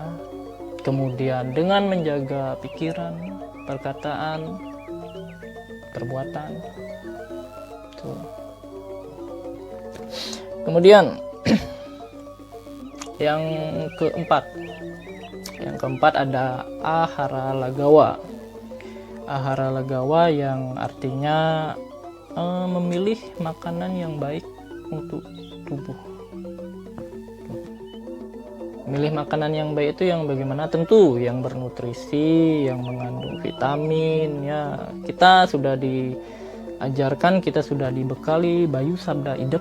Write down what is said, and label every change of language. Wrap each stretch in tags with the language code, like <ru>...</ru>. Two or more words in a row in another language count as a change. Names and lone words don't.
<id>Kemudian dengan menjaga pikiran, perkataan, perbuatan. Tuh. Kemudian yang keempat ada ahara lagawa. Ahara lagawa yang artinya memilih makanan yang baik untuk tubuh. Memilih makanan yang baik itu yang bagaimana? Tentu yang bernutrisi, yang mengandung vitamin ya. Kita sudah diajarkan, kita sudah dibekali bayu sabda idep.</id>